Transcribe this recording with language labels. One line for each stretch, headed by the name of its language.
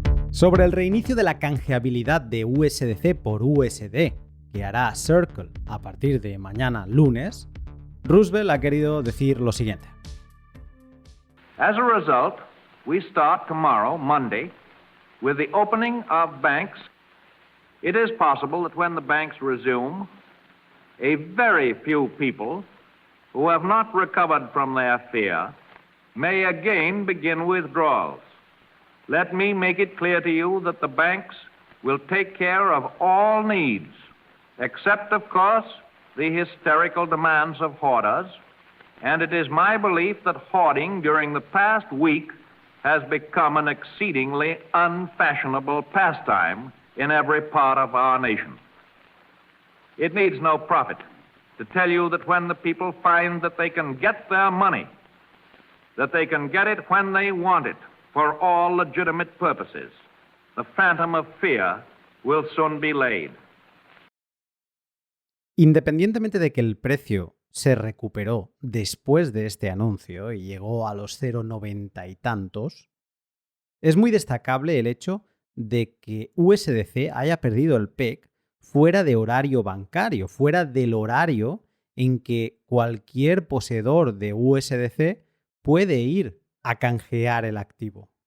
Spanish: Sobre el reinicio de la canjeabilidad de USDC por USD, que hará Circle a partir de mañana lunes, Roosevelt ha querido decir lo siguiente.
English: As a result, we start tomorrow, Monday, with the opening of banks. It is possible that when the banks resume, a very few people who have not recovered from their fear may again begin withdrawals. Let me make it clear to you that the banks will take care of all needs, except, of course, the hysterical demands of hoarders, and it is my belief that hoarding during the past week has become an exceedingly unfashionable pastime in every part of our nation. It needs no prophet to tell you that when the people find that they can get their money, that they can get it when they want it, for all legitimate purposes, the phantom of fear will soon be laid.
Spanish: Independientemente de que el precio se recuperó después de este anuncio y llegó a los 0,90 y tantos, es muy destacable el hecho de que USDC haya perdido el PEG fuera de horario bancario, fuera del horario en que cualquier poseedor de USDC puede ir a canjear el activo.